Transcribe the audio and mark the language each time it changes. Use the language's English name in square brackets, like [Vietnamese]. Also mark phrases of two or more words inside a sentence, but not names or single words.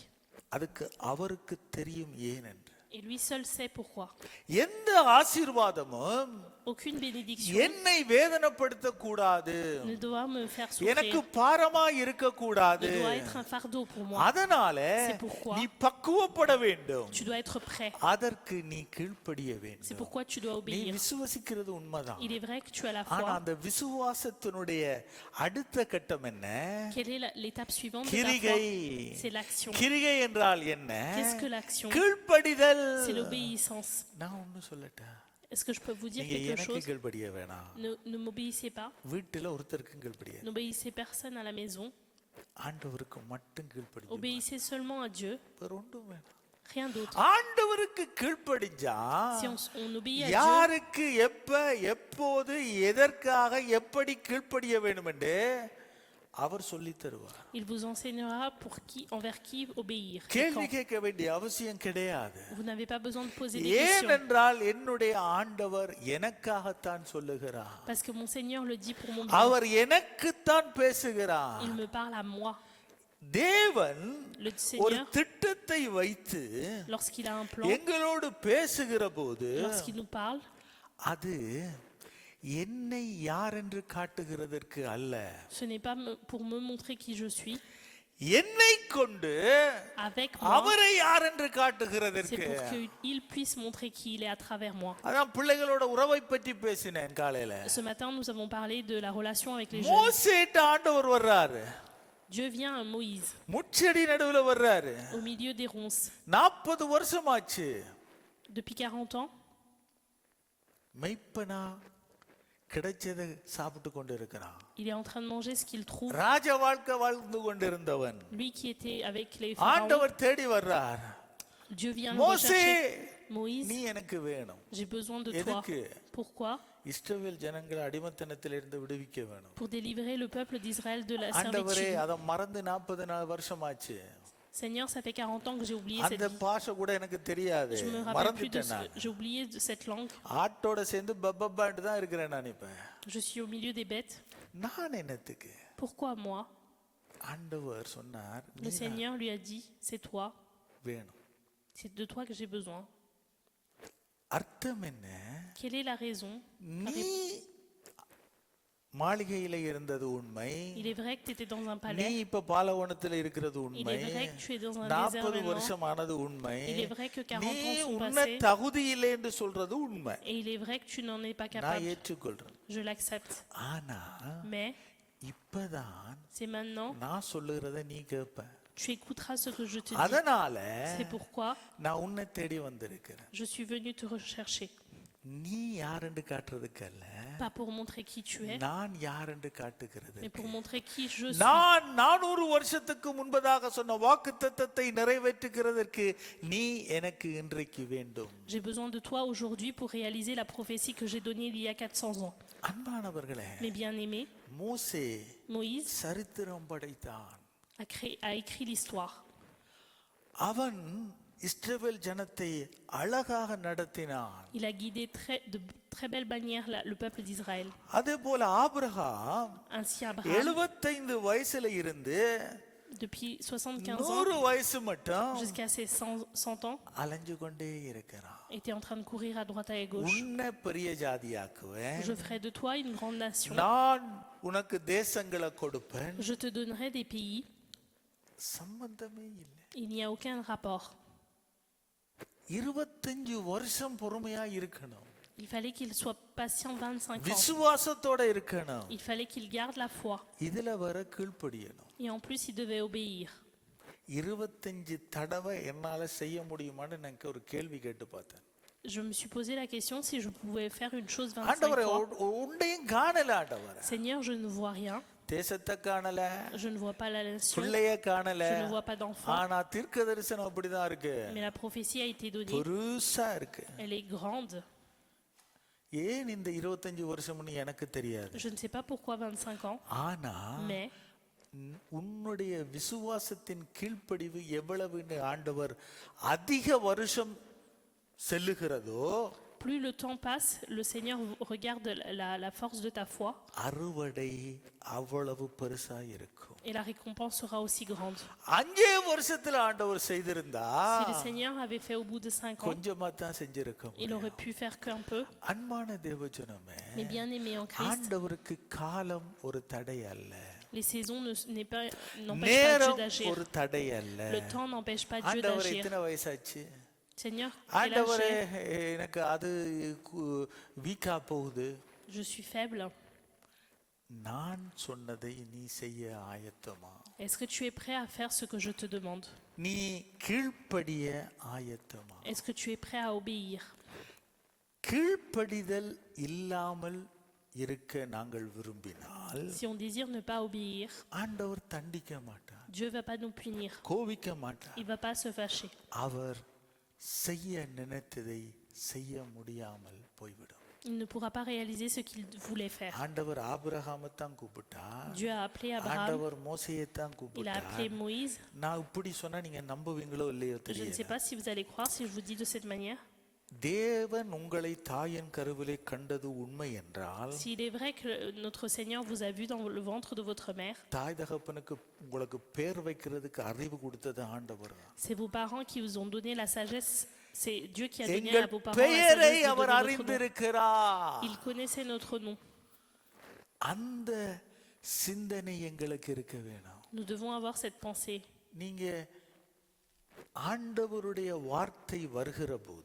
[Tamil] அதுக்கு அவருக்கு தெரியும் ஏன் என்று. [French] Et lui seul sait pourquoi. [Tamil] எந்த ஆசீர்வாதமும் [French] Aucune bénédiction [Tamil] என்னை வேதனைப்படுத்த கூடாது, [French] ne doit me faire [Tamil] எனக்கு [French] souffrir, [Tamil] பாரமா இருக்க கூடாது. [French] ne doit être un fardeau pour moi. [Tamil] அதனால [French] C'est pourquoi [Tamil] நீ பக்குவப்பட வேண்டும். [French] tu dois être prêt. [Tamil] அதற்கு நீ கீழ்ப்படிய [French] C'est [Tamil] வேண்டும். [French] pourquoi tu dois [Tamil] நீ [French] obéir. [Tamil] விசுவசிக்கிறது உண்மைதான். [French] Il est vrai que tu as la [Tamil] ஆனா [French] foi. [Tamil] அந்த விசுவாசத்தினுடைய அடுத்த கட்டம் என்ன? [French] Quelle est l'étape suivante de ta [Tamil] கிரிகை. [French] foi? C'est l'action. [Tamil] கிரிகை என்றால் என்ன? [French] Qu'est-ce que l'action? [Tamil] கீழ்ப்படிதல். [French] C'est l'obéissance. [Tamil] நான் ஒன்னு சொல்லட்டா, [French] Est-ce que je peux vous dire [Tamil] நீங்க [French] quelque [Tamil] எனக்கு [French] chose? [Tamil] கீழ்ப்படிய வேணாம். [French] Ne m'obéissez pas. [Tamil] வீட்டுல ஒருத்தருக்கும் கீழ்ப்படிய, [French] N'obéissez personne à la maison. [Tamil] ஆண்டவருக்கு மட்டும் கீழ்ப்படிய. [French] Obéissez seulement à Dieu. [Tamil] வேற ஒன்றும் வேணாம். [French] Rien d'autre. [Tamil] ஆண்டவருக்கு கீழ்ப்படிஞ்சா [French] Si on obéit à Dieu, [Tamil] யாருக்கு எப்ப எப்போது எதற்காக எப்படி கீழ்ப்படிய வேண்டும் என்று அவர் சொல்லி தருவார். [French] il vous enseignera envers qui obéir. et [Tamil] கேள்வி [French] quand. [Tamil] கேட்க வேண்டிய அவசியம் கிடையாது. [French] Vous n'avez pas besoin de poser des questions. [Tamil] ஏனென்றால் என்னுடைய ஆண்டவர் எனக்காகத்தான் சொல்லுகிறார். [French] Parce que mon Seigneur le dit pour mon bien. [Tamil] அவர் எனக்குத்தான் பேசுகிறார். [French] Il me parle à moi. [Tamil] தேவன் [French] Le [Tamil] ஒரு [French] Seigneur, [Tamil] திட்டத்தை வைத்து [French] lorsqu'il a un plan, [Tamil] எங்களோடு பேசுகிற போது [French] lorsqu'il nous parle, [Tamil] அது என்னை யார் என்று காட்டுகிறதற்கு அல்ல, [French] ce n'est pas pour me montrer qui je suis, [Tamil] என்னை கொண்டு [French] avec moi. [Tamil] அவரை யார் என்று [French] C'est [Tamil] காட்டுகிறதற்கு. [French] pour qu'il puisse montrer qui il est à travers moi. [Tamil] அதான் பிள்ளைகளோட உறவை பற்றி பேசினேன் காலையில. [French] Ce matin, nous avons parlé de la relation avec les jeunes. [Tamil] மோசேட்ட ஆண்டவர் வர்றாரு, [French] Dieu vient à Moïse, [Tamil] முச்செடி நடுவுல வர்றாரு. [French] au milieu des ronces. [Tamil] 40 வருஷமாச்சு [French] Depuis 40 ans, [Tamil] மெய்ப்பனா கிடைச்சதை சாப்பிட்டு கொண்டு இருக்கிறான். [French] il est en train de manger ce qu'il trouve. [Tamil] ராஜ வாழ்க்கை வாழ்ந்து கொண்டிருந்தவன் [French] Lui qui était avec les pharaons, [Tamil] ஆண்டவர் தேடி வர்றார். [French] Dieu vient le [Tamil] மோசே, [French] rechercher. Moïse, [Tamil] நீ எனக்கு வேணும். [French] j'ai besoin de toi. [Tamil] எதுக்கு? [French] Pourquoi? [Tamil] இஸ்ரவேல் ஜனங்களை அடிமைத்தனத்திலிருந்து விடுவிக்க வேணும். [French] Pour délivrer le peuple d'Israël de la [Tamil] ஆண்டவரே, [French] servitude. [Tamil] அதை மறந்து 40 வருஷமாச்சு. [French] Seigneur, ça fait 40 ans que j'ai oublié cette [Tamil] அந்த [French] vie. [Tamil] பாஷை கூட எனக்கு தெரியாது, [French] Je me rappelle plus de [Tamil] மறந்துட்டேன் நான். [French] j'ai oublié de cette langue. [Tamil] ஆட்டோட சேர்ந்து பப்பப்பாட்டு தான் இருக்கிறேன் நான் இப்ப. [French] Je suis au milieu des bêtes. [Tamil] நான் என்னத்துக்கு? [French] Pourquoi moi? [Tamil] ஆண்டவர் சொன்னார், [French] Le [Tamil] நீ [French] Seigneur lui a dit, c'est toi, [Tamil] வேணும். [French] c'est de toi que j'ai besoin. [Tamil] அர்த்தம் என்ன? [French] Quelle est la raison? [Tamil] நீ மாளிகையில இருந்தது உண்மை, [French] Il est vrai que tu étais dans un [Tamil] நீ [French] palais. [Tamil] இப்ப பாலைவனத்துல இருக்கிறது [French] Il [Tamil] உண்மை, [French] est vrai que tu es dans un [Tamil] 40 [French] désert maintenant. [Tamil] வருஷம் ஆனது உண்மை, [French] Il est vrai que 40 [Tamil] நீ [French] ans sont [Tamil] உன்ன [French] passés. [Tamil] தகுதி இல்லை என்று சொல்றது உண்மை. [French] Et il est vrai que tu n'en es pas [Tamil] நான் [French] capable. [Tamil] ஏற்றுக்கொள்றேன். [French] Je l'accepte. [Tamil] ஆனா [French] Mais [Tamil] இப்பதான் [French] c'est maintenant, [Tamil] நான் சொல்லுகிறத நீ கேட்ப. [French] tu écouteras ce que je te dis. [Tamil] அதனால [French] C'est pourquoi [Tamil] நான் உன்னை தேடி வந்திருக்கிறேன். [French] je suis venu te rechercher. [Tamil] நீ யாரென்று காட்டுறதுக்கல்ல, [French] Pas pour montrer qui tu es, [Tamil] நான் யாரென்று காட்டுகிறது. [French] mais pour montrer qui je suis. [Tamil] நான் 400 வருஷத்துக்கு முன்பதாக சொன்ன வாக்குத்தத்தத்தை நிறைவேற்றுகிறதற்கு நீ எனக்கு இன்றைக்கு வேண்டும். [French] J'ai besoin de toi aujourd'hui pour réaliser la prophétie que j'ai donnée il y a 400 ans. [Tamil] அன்பானவர்களே, [French] Mes bien-aimés, [Tamil] மோசே [French] Moïse [Tamil] சரித்திரம் படைத்தான். [French] a écrit l'histoire. [Tamil] அவன் இஸ்ரவேல் ஜனத்தை அழகாக நடத்தினான். [French] Il a guidé de très belle manière le peuple d'Israël. [Tamil] அதே போல ஆபிரகாம் [French] Ainsi Abraham, [Tamil] 75 வயசுல இருந்து [French] depuis 75 ans [Tamil] 100 வயசு மட்டும் [French] jusqu'à ses 100 ans, [Tamil] அலைஞ்சு கொண்டே இருக்கிறான். [French] était en train de courir à droite et à gauche. [Tamil] உன்னை பெரிய ஜாதியாக்குவேன், [French] Je ferai de toi une grande nation. [Tamil] நான் உனக்கு தேசங்களை கொடுப்பேன். [French] Je te donnerai des pays. [Tamil] சம்பந்தமே இல்லை. [French] Il n'y a aucun rapport. [Tamil] 25 வருஷம் பொறுமையா இருக்கணும். [French] Il fallait qu'il soit patient 25 ans. [Tamil] விசுவாசத்தோட இருக்கணும். [French] Il fallait qu'il garde la foi. [Tamil] இதுல வர கீழ்ப்படியணும். [French] Et en plus, il devait obéir. [Tamil] 25 தடவை என்னால செய்ய முடியுமான்னு எனக்கு ஒரு கேள்வி கேட்டு பார்த்தேன். [French] Je me suis posé la question si je pouvais faire une chose 25 [Tamil] ஆண்டவரே, [French] fois. [Tamil] உன்னையும் காணல ஆண்டவரே. [French] Seigneur, je ne vois rien. [Tamil] தேசத்தை காணல, [French] Je ne vois pas la nation. [Tamil] பிள்ளைய காணல. [French] Je ne vois pas d'enfant. [Tamil] ஆனா தீர்க்க தரிசனம் அப்படிதான் இருக்கு, [French] Mais la prophétie a été donnée. [Tamil] பெருசா இருக்கு. [French] Elle est grande. [Tamil] ஏன் இந்த 25 வருஷம்னு எனக்கு தெரியாது. [French] Je ne sais pas pourquoi 25 ans. [Tamil] ஆனா [French] Mais [Tamil] உன்னுடைய விசுவாசத்தின் கீழ்ப்படிவு எவ்வளவுன்னு ஆண்டவர் அதிக வருஷம் செல்லுகிறதோ, [French] plus le temps passe, le Seigneur regarde la force de ta foi. [Tamil] அறுவடை அவ்வளவு பெருசா இருக்கும். [French] Et la récompense sera aussi grande. [Tamil] 5 வருஷத்துல ஆண்டவர் செய்திருந்தா [French] Si le Seigneur avait fait au bout de 5 ans, [Tamil] கொஞ்சமா தான் செஞ்சிருக்க [French] il [Tamil] முடியும். [French] aurait pu faire qu'un peu. [Tamil] அன்பான தேவஜனமே, [French] Mais bien aimé en Christ, [Tamil] ஆண்டவருக்கு காலம் ஒரு தடை அல்ல, [French] les saisons n'empêchent pas Dieu [Tamil] நேரம் [French] d'agir. [Tamil] ஒரு தடை அல்ல. [French] Le temps n'empêche pas Dieu [Tamil] ஆண்டவர் [French] d'agir. [Tamil] எத்தனை வயசாச்சு? [French] Seigneur, quel âge [Tamil] ஆண்டவரே, [French] j'ai? [Tamil] எனக்கு அது வீக்கா போகுது. [French] Je suis faible. [Tamil] நான் சொன்னதை நீ செய்ய ஆயத்தமா? [French] Est-ce que tu es prêt à faire ce que je te demande? [Tamil] நீ கீழ்ப்படிய ஆயத்தமா? [French] Est-ce que tu es prêt à obéir? [Tamil] கீழ்ப்படிதல் இல்லாமல் இருக்க நாங்கள் விரும்பினால் [French] Si on désire ne pas obéir, [Tamil] ஆண்டவர் தண்டிக்க மாட்டார், [French] Dieu va pas nous punir. [Tamil] கோபிக்க மாட்டார். [French] Il va pas se fâcher. [Tamil] அவர் செய்ய நினைத்ததை செய்ய முடியாமல் போய்விடும். [French] Il ne pourra pas réaliser ce qu'il voulait faire. [Tamil] ஆண்டவர் ஆபிரகாமை தான் கூப்பிட்டார், [French] Dieu a appelé Abraham. [Tamil] ஆண்டவர் மோசேயை தான் [French] Il a [Tamil] கூப்பிட்டார். [French] appelé Moïse. [Tamil] நான் இப்படி சொன்னா நீங்க நம்புவீங்களோ இல்லையோ [French] Je ne sais [Tamil] தெரியல. [French] pas si vous allez croire si je vous dis de cette manière. [Tamil] தேவன் உங்களை தாயின் கருவிலே கண்டது உண்மை என்றால், [French] S'il est vrai que notre Seigneur vous a vu dans le ventre de votre mère, [Tamil] தாய் தகப்பனுக்கு உங்களுக்கு பேர் வைக்கிறதுக்கு அறிவு கொடுத்தது ஆண்டவர் தான். [French] c'est vos parents qui vous ont donné la sagesse. C'est Dieu qui a donné à [Tamil] எங்கள் [French] vos parents la [Tamil] பெயரை [French] sagesse de [Tamil] அவர் [French] donner votre nom. [Tamil] அறிந்திருக்கிறார். [French] Il connaissait notre nom. [Tamil] அந்த சிந்தனை எங்களுக்கு இருக்க வேணும். [French] Nous devons avoir cette pensée. [Tamil] நீங்க ஆண்டவருடைய வார்த்தை வருகிற போது